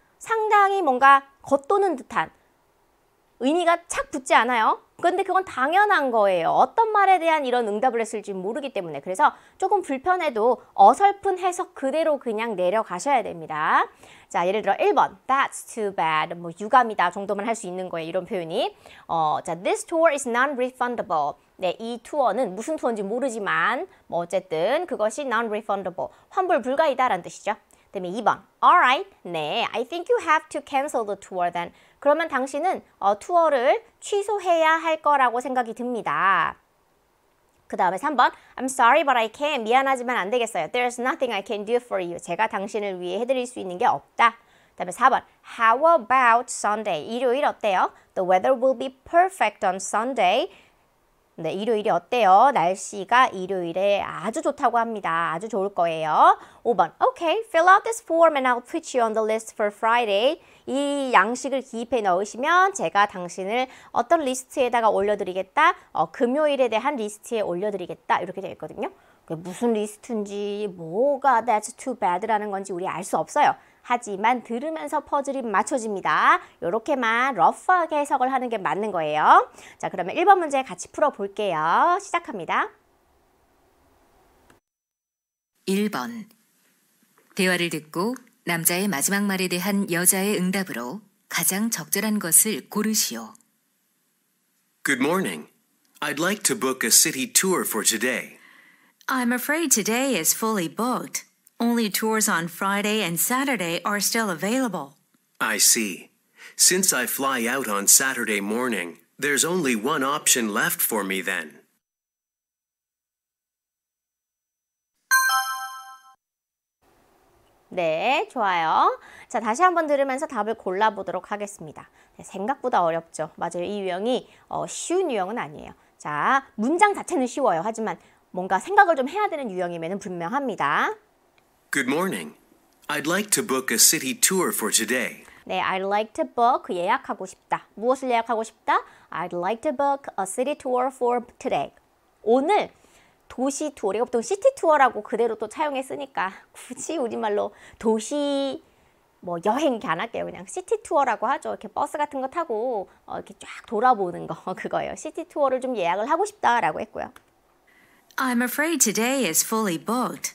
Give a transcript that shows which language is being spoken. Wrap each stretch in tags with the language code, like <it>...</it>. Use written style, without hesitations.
<ko>상당히 뭔가 겉도는 듯한 의미가 착 붙지 않아요. 그런데 그건 당연한 거예요. 어떤 말에 대한 이런 응답을 했을지 모르기 때문에. 그래서 조금 불편해도 어설픈 해석 그대로 그냥 내려가셔야 됩니다. 자, 예를 들어 1번</ko> <en>That's too bad.</en> <ko>뭐 유감이다 정도만 할 수 있는 거예요. 이런 표현이.</ko> <en>자, This tour is non-refundable.</en> <ko>네, 이 투어는 무슨 투어인지 모르지만 뭐 어쨌든 그것이 non-refundable. 환불 불가이다라는 뜻이죠. 그다음에 2번</ko> <en>Alright, 네, I think you have to cancel the tour then.</en> <ko>그러면 당신은 투어를 취소해야 할 거라고 생각이 듭니다. 그 다음에 3번</ko> <en>I'm sorry but I can't.</en> <ko>미안하지만 안 되겠어요.</ko> <en>There's nothing I can do for you.</en> <ko>제가 당신을 위해 해드릴 수 있는 게 없다. 그 다음에 4번</ko> <en>How about Sunday?</en> <ko>일요일 어때요?</ko> <en>The weather will be perfect on Sunday.</en> <ko>네, 일요일이 어때요? 날씨가 일요일에 아주 좋다고 합니다. 아주 좋을 거예요.</ko> <en>5번 Okay, fill out this form and I'll put you on the list for Friday.</en> <ko>이 양식을 기입해 넣으시면 제가 당신을 어떤 리스트에다가 올려드리겠다. 금요일에 대한 리스트에 올려드리겠다. 이렇게 되어 있거든요. 무슨 리스트인지 뭐가</ko> <en>that's too bad</en> <ko>라는 건지 우리 알 수 없어요. 하지만 들으면서 퍼즐이 맞춰집니다. 이렇게만 러프하게 해석을 하는 게 맞는 거예요. 자, 그러면 1번 문제 같이 풀어볼게요. 시작합니다. 1번 대화를 듣고 남자의 마지막 말에 대한 여자의 응답으로 가장 적절한 것을 고르시오.</ko> <en>Good morning. I'd like to book a city tour for today. I'm afraid today is fully booked. Only tours on Friday and Saturday are still available. I see. Since I fly out on Saturday morning, there's only one option left for me then.</en> <ko>네, 좋아요. 자, 다시 한번 들으면서 답을 골라보도록 하겠습니다. 네, 생각보다 어렵죠. 맞아요. 이 유형이 쉬운 유형은 아니에요. 자, 문장 자체는 쉬워요. 하지만 뭔가 생각을 좀 해야 되는 유형임에는 분명합니다.</ko> <en>Good morning. I'd like to book a city tour for today.</en> <ko>네,</ko> <en>I'd like to book,</en> <ko>예약하고 싶다. 무엇을 예약하고 싶다?</ko> <en>I'd like to book a city tour for today.</en> <ko>오늘 도시 투어, 우리가 보통 시티 투어라고 그대로 또 차용해 쓰니까 굳이 우리말로 도시 뭐 여행 이렇게 안 할게요. 그냥 시티 투어라고 하죠. 이렇게 버스 같은 거 타고 이렇게 쫙 돌아보는 거 그거예요. 시티 투어를 좀 예약을 하고 싶다라고 했고요.</ko> <en>I'm afraid today is fully booked.</en>